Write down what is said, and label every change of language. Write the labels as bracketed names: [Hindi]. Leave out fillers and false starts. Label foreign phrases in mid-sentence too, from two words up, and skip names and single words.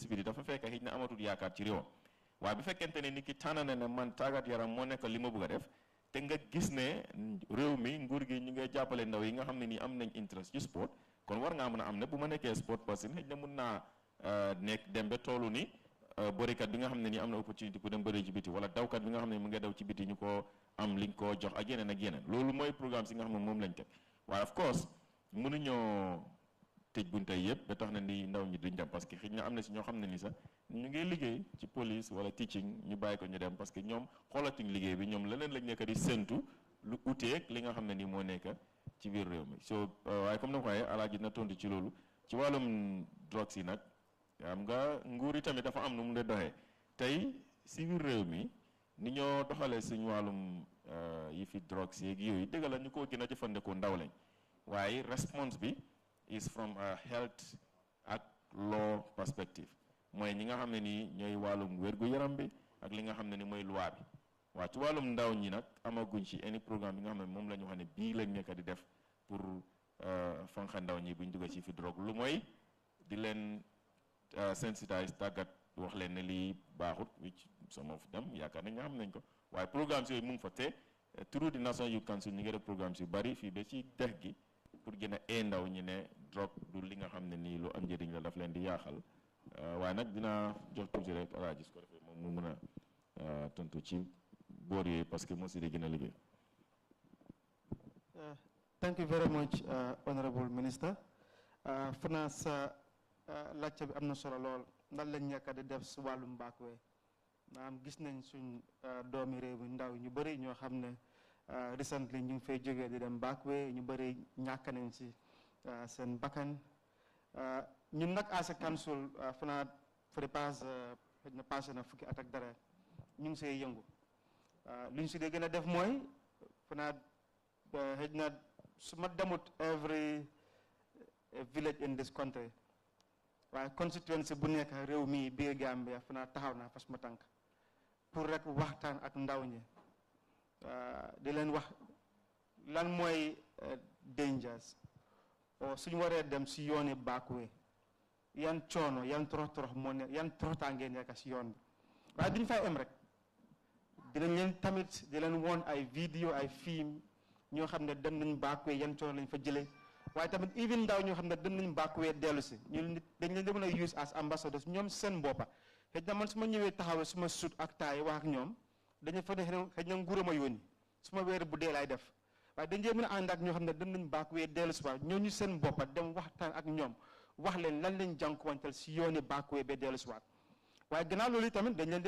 [Wolof] si biti dafa fekk xëy na amatul yaakaar ci réewam waaye bu fekkente ne nit ki tànn na ne man tàggat yaram moo nekk li ma bëgg a def te nga gis ne réew mi nguur gi ñu ngay jàppale ndaw yi nga xam ne nii am nañ interest ci sport kon war ngaa mën a am ne bu ma nekkee [English] sport person [Wolof] xëy na mun naa nekk dem ba toolu ni bërikat bi nga xam ne nii am na opportunité pour dem bëri ci biti wala dawkat bi nga xam ne mu ngi daw ci biti ñu ko am liñ ko jox ak yeneen ak yeneen loolu mooy programme si nga xam ne moom lañ teg waaye [English] of course [Wolof] mënuñoo tëj bunte yëpp ba tax na ni ndaw ñi duñ dem parce que xëy na am na si ñoo xam ne ni sax ñu ngi liggéey ci police wala teaching ñu bàyyi ko ñu dem parce que ñoom xoolatuñ liggéey bi ñoom leneen lañ nekk di séntu lu uteeg li nga xam ne ni moo nekk ci biir réew mi so waaye comme na ko waxee Alaaji na tontu ci loolu ci wàllum drogue yi nag xam nga nguur yi tamit dafa am nu mu de doxee tey si biir réew mi ni ñoo doxalee suñu wàllum yi fi drogue yeeg yooyu dëgg la ñu ko gën a jëfandikoo ndaw lañ waaye response bi [English] is from a health [Wolof] ak [English] law perspective [Wolof] mooy ñi nga xam ne nii ñooy wàllum wér-gu-yaram bi ak li nga xam ne ni mooy loi bi waaw ci wàllum ndaw ñi nag amaguñ ci [English] any programme [Wolof] bi nga xam ne moom la ñu wax ne bii lañ nekk di def pour fanxa ndaw ñi buñ dugg ci fi drogue lu mooy di leen sensitize tàggat wax leen ne lii baaxut [English] which some of them [Wolof] yaakaar nañ nga xam nañ ko waaye programmes yooyu mu ngi fa te through the National Youth Council ñu ngi def programmes yu bari fii ba ci dex gi pour gën a ndaw ñi ne drogue du li nga xam ne nii lu am njëriñ la daf leen di yaaxal waaye nag dinaa jox tuuti rek alaaji su ko defee moom mu mën a tontu ci boor yooyu parce que moo si di gën a liggéey. [English] Thank you very much, Honorable Minister. [Wolof] Fana sa laajte bi am na solo lool ndax lañ ñàkk di def si wàllum backway maanaam gis nañ suñ doomi réew mi ndaw ñu bëri ñoo xam ne recently ñu ngi fay jógee di dem backway ñu bëri ñàkk nañ si seen bakkan ñun nag [English] as a council [Wolof] fana [English] for the past [Wolof] xëy na passé na fukki at ak dara ñu ngi see yëngu li ñu si dee gën a def mooy fana xëy na su ma demut [English] every village in this country [Wolof] waaye constituency bu nekk réew mi biir Gambia fana taxaw naa fas ma tànk pour rek waxtaan ak ndaw ñi di leen wax lan mooy dangers o suñu waree dem si yooni backway yan coono yan torox moo ne yan toroxtaangee nekk si yoon bi waaye duñ fay em rek dinañ leen tamit di leen woon ay vidéo ay film ñoo xam ne dem nañ backway yan coono lañ fa jëlee waaye tamit even ndaw ñoo xam ne dem nañ backway dellu si ñu dañ leen di mën a [English] use as ambassadors [Wolof] ñoom seen boppa xëy na man su ma ñëwee taxawee su ma sut ak taay wax ak ñoom dañu fa ne xëy na nguur ma yónni su ma weer bu dee laay def waaye dañ dee mën a ànd ak ñoo xam ne dem nañ backway dellu si waat ñooñu seen boppa dem waxtaan ak ñoom wax leen lan lañ jànkuwanteel si yooni backway ba dellu si waat waaye gannaaw loolu tamit dañ leen dee